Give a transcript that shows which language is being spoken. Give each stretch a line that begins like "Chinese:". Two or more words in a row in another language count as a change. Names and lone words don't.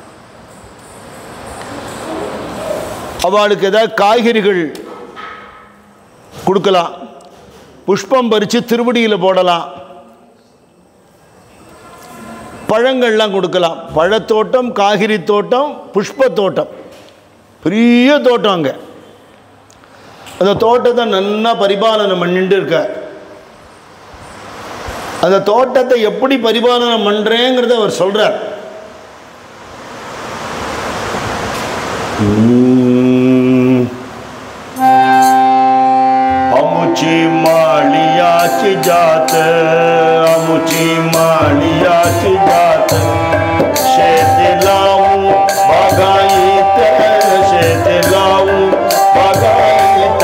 Tamil: அவளுக்கு ஏதாவது காய்கறிகள் கொடுக்கலாம், புஷ்பம் பறித்து திருவடியில் போடலாம், பழங்கள்லாம் கொடுக்கலாம். பழத்தோட்டம், காய்கறி தோட்டம், புஷ்ப தோட்டம், பெரிய தோட்டம். அங்கே அந்த தோட்டத்தை நல்லா பரிபாலனை பண்ணிட்டு இருக்க. அந்த தோட்டத்தை எப்படி பரிபாலனை பண்ணுறேங்கிறத அவர் சொல்கிறார்.
Marathi: अमुची मालियाची जात, अमुची मालियाची जात, शेत लावून बागायत, शेत लावून बागायत.